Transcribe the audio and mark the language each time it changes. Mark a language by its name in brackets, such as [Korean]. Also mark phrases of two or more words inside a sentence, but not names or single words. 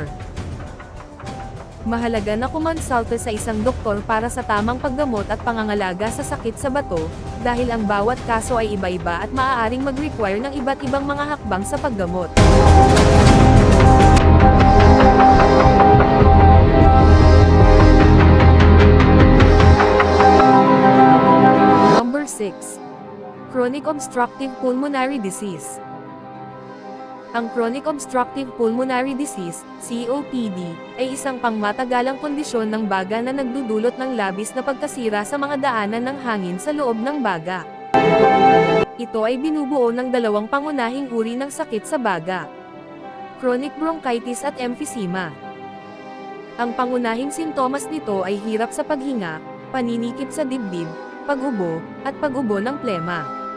[Filipino] Mahalaga na kumonsulta sa isang doktor para sa tamang paggamot at pangangalaga sa sakit sa bato, dahil ang bawat kaso ay iba-iba at maaaring mag-require ng iba't ibang mga hakbang sa paggamot. Number 6. [English] Chronic obstructive pulmonary disease. Ang chronic obstructive pulmonary disease, COPD, [Filipino] ay isang pangmatagalang kondisyon ng baga na nagdudulot ng labis na pagkasira sa mga daanan ng hangin sa loob ng baga. Ito ay binubuo ng dalawang pangunahing uri ng sakit sa baga: [English] chronic bronchitis [Filipino] at emphysema. Ang pangunahing sintomas nito ay hirap sa paghinga, paninikip sa dibdib, pag-ubo, at pag-ubo ng plema.